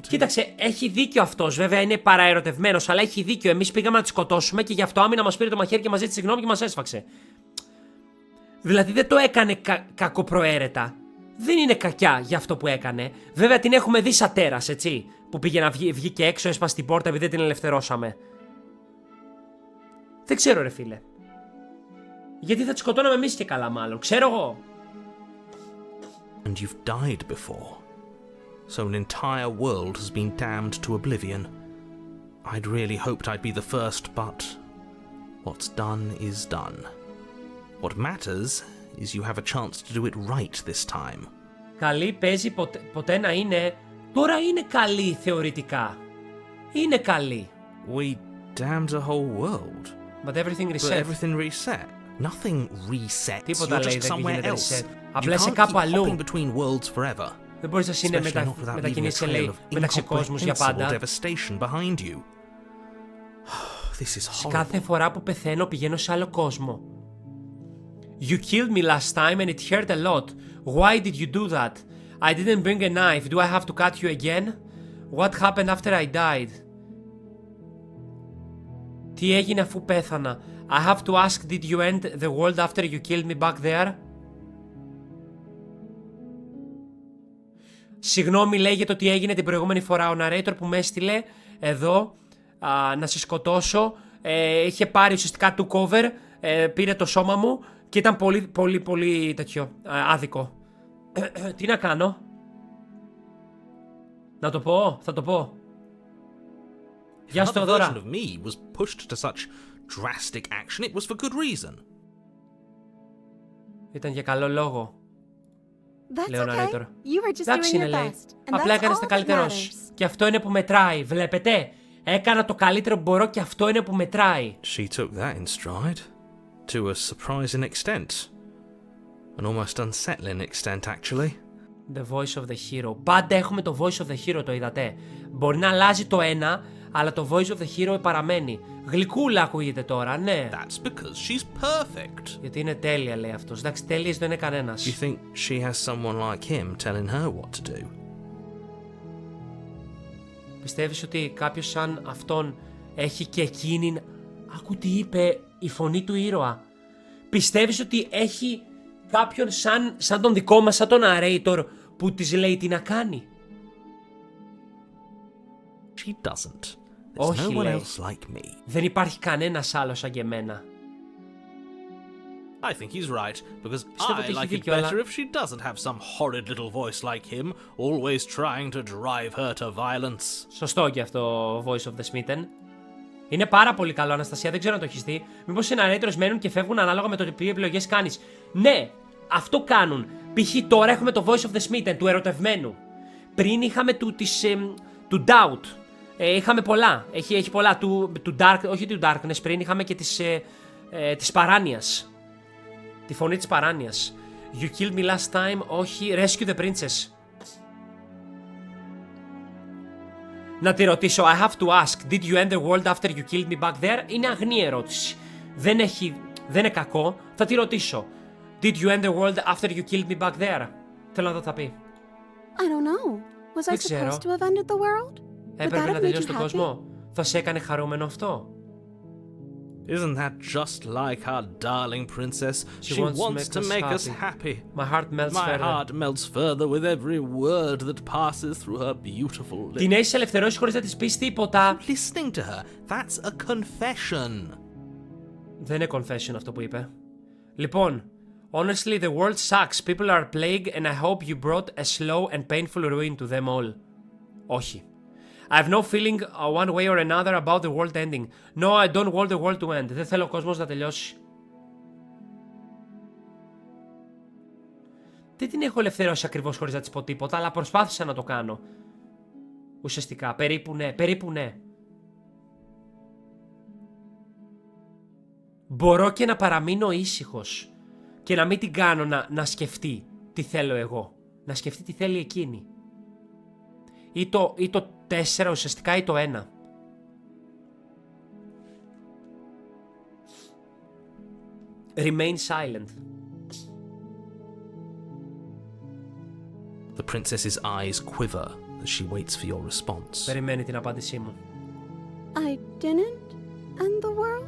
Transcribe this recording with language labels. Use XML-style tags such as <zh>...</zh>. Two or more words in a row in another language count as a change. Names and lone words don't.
<el>Κοίταξε, έχει δίκιο αυτός. Βέβαια είναι παραερωτευμένος, αλλά έχει δίκιο. Εμείς πήγαμε να τη σκοτώσουμε και γι' αυτό άμυνα μας πήρε το μαχαίρι και μας ζήτησε συγγνώμη και μας έσφαξε. Δηλαδή δεν το έκανε κακοπροαίρετα. Δεν είναι κακιά για αυτό που έκανε. Βέβαια την έχουμε δει σαν τέρας, έτσι. Που πήγε να βγει έξω, έσπασε την πόρτα επειδή δεν την ελευθερώσαμε. Δεν ξέρω, ρε φίλε. Γιατί θα τη σκοτώναμε εμείς και καλά, μάλλον. Ξέρω εγώ.</el> <en>And you've died before. So an entire world has been damned to oblivion. I'd really hoped I'd be the first, but what's done is done. What matters is you have a chance to do it right this time.</en> <el>Καλή παίζει ποτέ να είναι. Τώρα είναι καλή θεωρητικά. Είναι καλή.</el> <en>We damned a whole world. But everything reset. But everything reset. Nothing resets.</en> <el>Τίποτα,</el> <en>You're</en> <el>λέει,</el> <en>just</en> <el>δεν</el> <en>somewhere</en> <el>γίνεται</el> <en>else.</en> <el>reset.</el> <en>You</en> <el>Απλά είσαι</el> <en>can't</en> <el>κάπου</el> <en>keep</en> <el>αλλού.</el> <en>hopping between worlds forever.</en> <el>Δεν μπορείς να</el> <en>Especially not without leaving a</en> <el>μετακινήσεις,</el> <en>trail</en> <el>λέει,</el> <en>of</en> <el>μεταξύ κόσμους για πάντα.</el> <en>incomprehensible devastation behind you. This is horrible.</en> <el>Κάθε φορά που πεθαίνω πηγαίνω σε άλλο κόσμο.</el> <en>You killed me last time and it hurt a lot. Why did you do that? I didn't bring a knife. Do I have to cut you again? What happened after I died?</en> <el>Τι έγινε αφού πέθανα?</el> <en>I have to ask, did you end the world after you killed me back there?</en> <el>Συγγνώμη, λέει, για το τι έγινε την προηγούμενη φορά. Ο narrator που με έστειλε εδώ να σε σκοτώσω είχε πάρει ουσιαστικά του cover, πήρε το σώμα μου και ήταν πολύ τέτοιο άδικο. Τι να κάνω? Να το πω, θα το πω. Γεια σου, Θεοδώρα.</el> <en>Another version of me was pushed to such drastic action. It was for good reason.</en> <el>Ήταν για καλό λόγο.</el> <en>That's</en> <el>Λέει ο narrator.</el> <en>okay. You were just</en> <el>Εντάξει</el> <en>doing</en> <el>είναι,</el> <en>your</en> <el>λέει.</el> <en>best. And</en> <el>Απλά</el> <en>that's</en> <el>έκανες</el> <en>all</en> <el>τα</el> <en>that</en> <el>καλύτερό σου.</el> <en>matters.</en> <el>Και αυτό είναι που μετράει. Βλέπετε. Έκανα το καλύτερο που μπορώ και αυτό είναι που μετράει.</el> <en>She took that in stride, to a surprising extent. An almost unsettling extent, actually. The voice of the hero.</en> <el>Πάντα έχουμε το</el> <en>voice of the hero,</en> <el>το είδατε. Μπορεί να αλλάζει το ένα, αλλά το</el> <en>voice of the hero</en> <el>παραμένει. Γλυκούλα ακούγεται τώρα, ναι.</el> <en>That's because she's perfect.</en> <el>Γιατί είναι τέλεια, λέει αυτός. Εντάξει, τέλειες δεν είναι κανένας.</el> <en>Do you think she has someone like him telling her what to do?</en> <el>Πιστεύεις ότι κάποιος σαν αυτόν έχει και εκείνη... Άκου τι είπε η φωνή του ήρωα. Πιστεύεις ότι έχει κάποιον σαν τον δικό μας, σαν τον narrator, που της λέει τι να κάνει?</el> <en>She doesn't.</en> <el>Όχι,</el> <en>no one</en> <el>λέει.</el> <en>else like me.</en> <el>Δεν υπάρχει κανένας άλλος σαν και εμένα.</el> <en>I think he's right, because</en> <el>Πιστεύω</el> <en>I</en> <el>ότι έχει</el> <en>like it</en> <el>δίκιο, αλλά...</el> <en>better if she doesn't have some horrid little voice like him, always trying to drive her to violence.</en> <el>Σωστό και αυτό,</el> <en>voice of the smitten.</en> <el>Είναι πάρα πολύ καλό, Αναστασία, δεν ξέρω αν το έχεις δει. Μήπως οι narrators μένουν και φεύγουν ανάλογα με το τι επιλογές κάνεις? Ναι, αυτό κάνουν. Π.χ. τώρα έχουμε το</el> <en>voice of the smitten,</en> <el>του ερωτευμένου. Πριν είχαμε του doubt. Είχαμε πολλά. Έχει πολλά. Του dark, όχι του darkness, πριν είχαμε και της παράνοιας. Τη φωνή της παράνοιας.</el> <en>You killed me last time, όχι. Rescue the princess.</en> <el>Να τη ρωτήσω,</el> <en>I have to ask, did you end the world after you killed me back there?</en> <el>Είναι αγνή ερώτηση. Δεν είναι κακό. Θα τη ρωτήσω.</el> <en>Did you end the world after you killed me back there?</en> <el>Θέλω να δω τι θα πει.</el> <en>I don't know. Was I supposed to have ended the world?</en> <el>Έπρεπε να τελειώσει τον κόσμο. Θα σε έκανε χαρούμενο αυτό?</el> <en>Isn't that just like our darling princess? She wants to make us happy. My heart melts further. My heart melts further with every word that passes through her beautiful lips.</en> <el>Την έχεις ελευθερώσει χωρίς να της πεις τίποτα.</el> <en>Listening to her, that's a confession.</en> <el>Δεν είναι confession αυτό που είπε. Λοιπόν,</el> <en>honestly the world sucks. People are plague and I hope you brought a slow and painful ruin to them all.</en> <el>Όχι.</el> <en>I have no feeling one way or another about the world ending. No, I don't want the world to end.</en> <el>Δεν θέλω ο κόσμος να τελειώσει. Δεν την έχω ελευθερώσει ακριβώς χωρίς να της πω τίποτα, αλλά προσπάθησα να το κάνω. Ουσιαστικά, περίπου ναι. Μπορώ και να παραμείνω ήσυχος και να μην την κάνω να σκεφτεί τι θέλω εγώ. Να σκεφτεί τι θέλει εκείνη. Ή το 4 ουσιαστικά ή το 1.</el> <en>Remain silent. The princess's eyes quiver as she waits for your response.</en> <el>Περιμένει την απάντησή μου.</el> <en>I didn't end the world?</en>